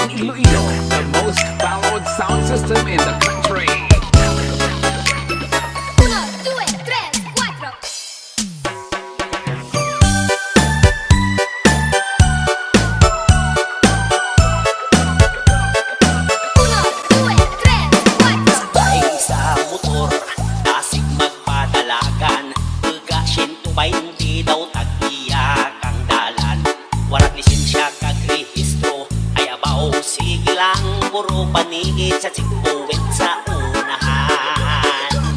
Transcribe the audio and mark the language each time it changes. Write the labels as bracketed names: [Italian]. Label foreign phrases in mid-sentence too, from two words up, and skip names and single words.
[English] Iloilo, the most followed sound system in the country. [Spanish] Uno, due, tres, cuatro. Uno, due, tres, cuatro. [Hiligaynon] Sakay sa motor, dasig magpadalagan. Pagka 120 daw tag-iya kang dalan. Warat lisensya kag rehistro, ay abaw sige lang. Puro paningit sa sigbuwit sa unahan.